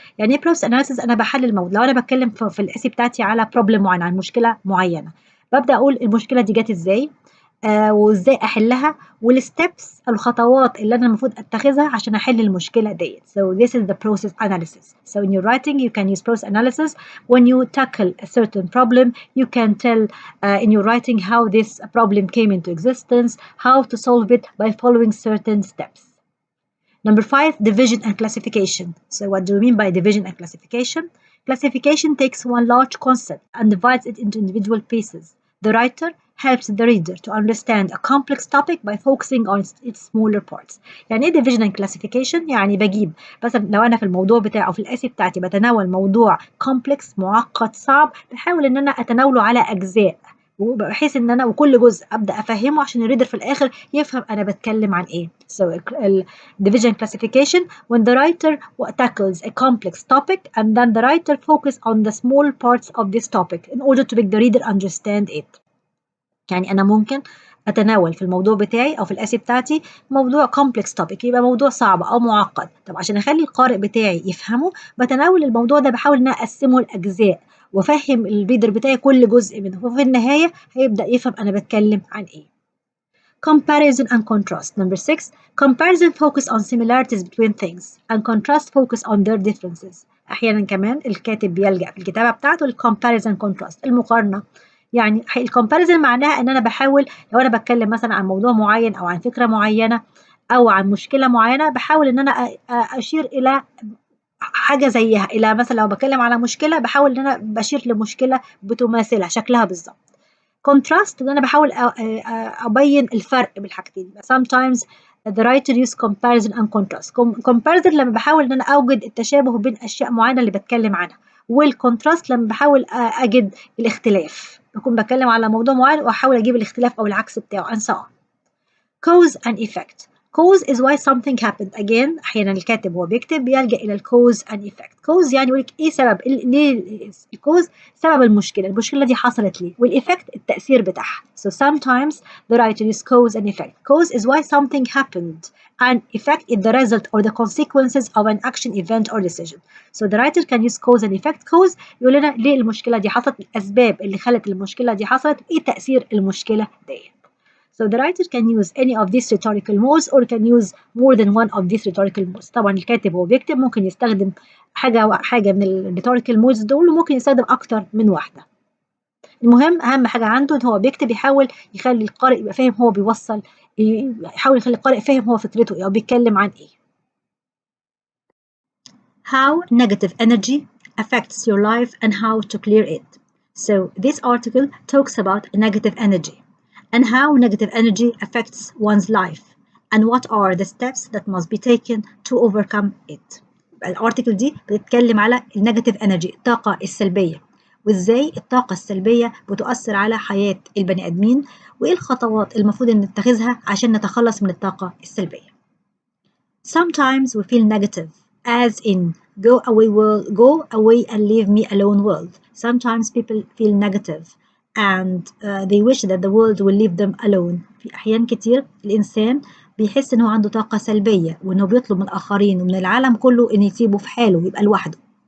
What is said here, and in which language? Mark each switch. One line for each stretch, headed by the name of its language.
Arabic: يعني ايه process analysis؟ أنا بحلل الموضوع. لو أنا بتكلم في الاسي بتاعتي على problem معين، عن مشكلة معينة، ببدأ أقول المشكلة دي جت إزاي، وازاي احلها والستبس الخطوات اللي انا المفروض اتخذها عشان احل المشكله ديت.
English: So this is the process analysis. So in your writing you can use process analysis. When you tackle a certain problem you can tell in your writing how this problem came into existence, how to solve it by following certain steps. Number 5, division and classification. So what do you mean by division and classification? Classification takes one large concept and divides it into individual pieces. The writer helps the reader to understand a complex topic by focusing on its smaller parts.
Arabic: يعني ايه division and classification؟ يعني بجيب مثلا لو انا في الموضوع بتاعي او في الاسي بتاعتي بتناول موضوع complex معقد صعب، بحاول ان انا اتناوله على اجزاء، بحيث ان انا وكل جزء ابدا افهمه عشان الريدر في الاخر يفهم انا بتكلم عن ايه.
English: So division classification when the writer tackles a complex topic and then the writer focus on the small parts of this topic in order to make the reader understand it.
Arabic: يعني أنا ممكن أتناول في الموضوع بتاعي أو في الأسي بتاعتي موضوع complex topic، يبقى موضوع صعب أو معقد. طب عشان أخلي القارئ بتاعي يفهمه بتناول الموضوع ده، بحاول إن أنا أقسمه لأجزاء وأفهم الريدر بتاعي كل جزء منه، وفي النهاية هيبدأ يفهم أنا بتكلم عن إيه.
English: Comparison and contrast. Number 6, comparison focus on similarities between things and contrast focus on their differences.
Arabic: أحيانا كمان الكاتب بيلجأ في الكتابة بتاعته للcomparison contrast، المقارنة. يعني الكومباريزن معناها ان انا بحاول لو انا بتكلم مثلا عن موضوع معين او عن فكره معينه او عن مشكله معينه، بحاول ان انا اشير الى حاجه زيها، الى مثلا لو بتكلم على مشكله بحاول ان انا بشير لمشكله بتماثلها شكلها بالظبط. contrast ان انا بحاول ابين الفرق بالحاجتين.
English: sometimes the writer use comparison and contrast.
Arabic: comparison لما بحاول ان انا اوجد التشابه بين اشياء معينه اللي بتكلم عنها، والكونتراست لما بحاول اجد الاختلاف، بكون بتكلم على موضوع معين واحاول اجيب الاختلاف او العكس بتاعه
English: and so on. Cause and effect. Cause is why something happened. Again
Arabic: أحيانا الكاتب وهو بيكتب بيلجأ إلى الكوز and effect. cause يعني يقول لك إيه سبب، ليه الكوز سبب المشكلة دي حصلت ليه، والإفكت التأثير بتاعها.
English: So sometimes the writer uses cause and effect. Cause is why something happened and effect is the result or the consequences of an action, event or decision. So the writer can use cause and effect.
Arabic: Cause يقول لنا ليه المشكلة دي حصلت، الأسباب اللي خلت المشكلة دي حصلت، إيه تأثير المشكلة دي.
English: So the writer can use any of these rhetorical modes or can use more than one of these rhetorical modes.
Arabic: طبعا الكاتب وهو بيكتب ممكن يستخدم حاجة من ال rhetorical modes دول، وممكن يستخدم أكتر من واحدة. المهم أهم حاجة عنده إن هو بيكتب يحاول يخلي القارئ يبقى فاهم هو بيوصل، يحاول يخلي القارئ فاهم هو فكرته إيه أو بيتكلم عن إيه.
English: How negative energy affects your life and how to clear it. So this article talks about negative energy and how negative energy affects one's life and what are the steps that must be taken to overcome it.
Arabic: الارتكل دي بتتكلم على النيجاتيف انرجي، الطاقة السلبية، وازاي الطاقة السلبية بتؤثر على حياة البني ادمين، وايه الخطوات المفروض ان نتخذها عشان نتخلص من الطاقة السلبية.
English: Sometimes we feel negative, as in go away world, go away and leave me alone world. Sometimes people feel negative and they wish that the world will leave them alone.
Arabic: في أحيان كتير الإنسان بيحس إنه عنده طاقة سلبية وإنه بيطلب من الآخرين ومن العالم كله إن يسيبه في حاله ويبقى لوحده.